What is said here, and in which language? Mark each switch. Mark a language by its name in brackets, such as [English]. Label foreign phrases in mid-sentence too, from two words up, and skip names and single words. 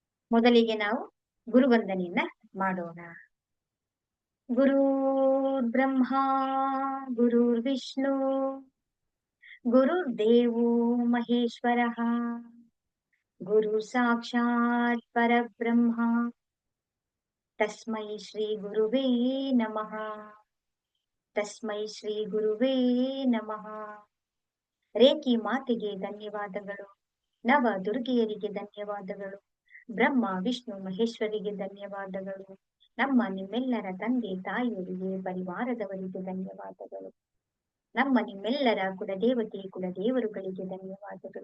[Kannada] ಮೊದಲಿಗೆ ನಾವು ಗುರುವಂದನೆಯನ್ನ ಮಾಡೋಣ. [Sanskrit] ಗುರುರ್ ಬ್ರಹ್ಮ ಗುರುರ್ ವಿಷ್ಣು ಗುರುರ್ದೇವೋ ಮಹೇಶ್ವರಃ ಗುರು ಸಾಕ್ಷಾತ್ ಪರಬ್ರಹ್ಮ ತಸ್ಮೈ ಶ್ರೀ ಗುರುವೇ ನಮಃ. ತಸ್ಮೈ ಶ್ರೀ ಗುರುವೇ ನಮಃ. [Kannada] ರೇಖಿ ಮಾತೆಗೆ ಧನ್ಯವಾದಗಳು. ನವ ದುರ್ಗೆಯರಿಗೆ ಧನ್ಯವಾದಗಳು. ಬ್ರಹ್ಮ ವಿಷ್ಣು ಮಹೇಶ್ವರಿಗೆ ಧನ್ಯವಾದಗಳು. ನಮ್ಮ ನಿಮ್ಮೆಲ್ಲರ ತಂದೆ ತಾಯಿಯರಿಗೆ, ಪರಿವಾರದವರಿಗೆ ಧನ್ಯವಾದಗಳು. ನಮ್ಮ ನಿಮ್ಮೆಲ್ಲರ ಕುಲದೇವತೆ ಕುಲದೇವರುಗಳಿಗೆ ಧನ್ಯವಾದಗಳು.